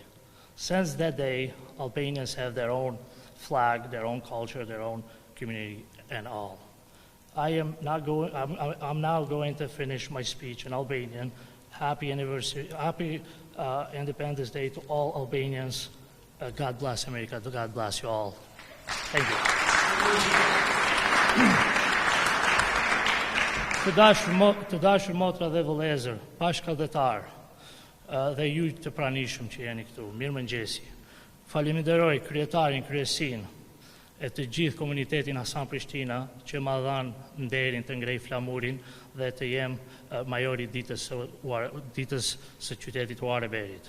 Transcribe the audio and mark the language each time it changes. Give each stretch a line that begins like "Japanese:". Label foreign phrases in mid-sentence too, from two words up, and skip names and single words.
English: Since that day, Albanians have their own flag, their own culture, their own community, and all. I'm now going to finish my speech in Albanian. Happy anniversary, happy Independence Day to all Albanians. God bless America. God bless you all. Thank you.
Albanian: Të dashur motra dhe vëllezër, bashkëdhetar dhe ju të pranishëm që jeni këtu, mirëmëngjesi. Faleminderoj kryetarin, kryesin e të gjithë komunitetin Hasan Prishtina që ma dhanë nderin të ngrej flamurin dhe të jem majori ditës së qytetit Waterburyt.